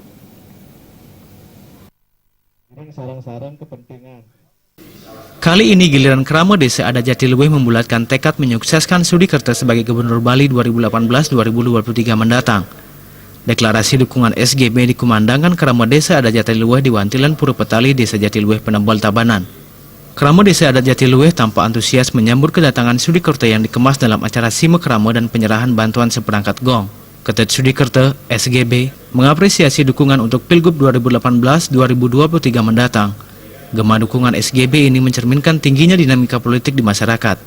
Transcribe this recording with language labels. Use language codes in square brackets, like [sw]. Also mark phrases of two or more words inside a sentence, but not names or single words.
[id] Kali ini giliran Krama Desa Adat Jatiluwih membulatkan tekad menyukseskan Sudikerta sebagai Gubernur Bali 2018-2023 mendatang. Deklarasi dukungan SGB dikumandangkan Krama Desa Adat Jatiluwih di Wantilan Purupetali, Desa Jatiluwih, Penembal Tabanan. Krama Desa Adat Jatiluwih tampak antusias menyambut kedatangan Sudikerta yang dikemas dalam acara Sime Krama dan penyerahan bantuan seperangkat gong. Ketua Sudikerta, SGB, mengapresiasi dukungan untuk Pilgub 2018-2023 mendatang. Gema dukungan SGB ini mencerminkan tingginya dinamika politik di masyarakat.